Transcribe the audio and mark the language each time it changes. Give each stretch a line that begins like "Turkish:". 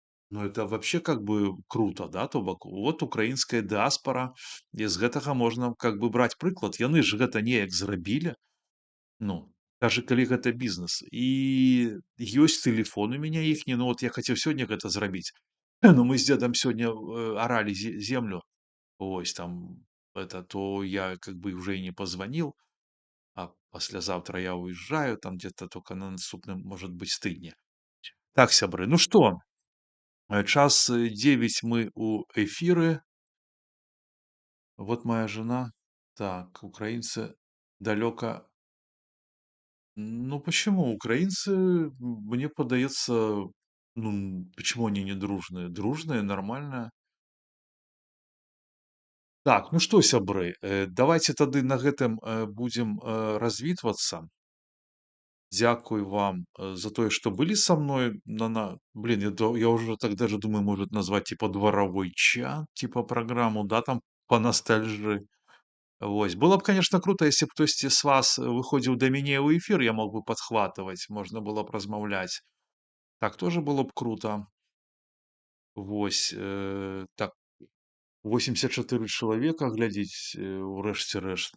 Russian: Ну, это вообще как бы круто,
Belarusian: да, то бок вот украінская дыаспара, і з гэтага можна как бы браць прыклад. Яны ж гэта неяк зрабілі, ну, даже калі гэта бізнес. І ёсць тэлефон у мяне іхні, ну, вот я хацеў сёння гэта зрабіць.
Russian: Ну,
Belarusian: мы з дзедам сёння, аралі землю,
Russian: вось там это, то я как бы уже и не позвонил, а послезавтра я уезжаю, там где-то только на наступным, может быть, тыдні.
Belarusian: Так, сябры, ну што, час 9 мы у эфіры.
Russian: Вот моя жена. Так, украинцы далеко. Ну, почему? Украинцы, мне подается, ну, почему они не дружные? Дружные, нормально.
Belarusian: Так, ну што, сябры, давайте тады на гэтым будзем развітвацца. Дзякуй вам за тое,
Russian: что были со мной. Блин, я уже так даже думаю, может назвать типа дворовой чат, типа программу, да, там по ностальжи.
Belarusian: Вось.
Russian: Было бы, конечно, круто, если б
Belarusian: хтосьці з вас выходзіў да мяне ў эфир,
Russian: я мог бы подхватывать, можно было б размаўляць. Так тоже было б круто. Вось.
Belarusian: Так, 84 чалавека глядзіць у рэшце рэшт.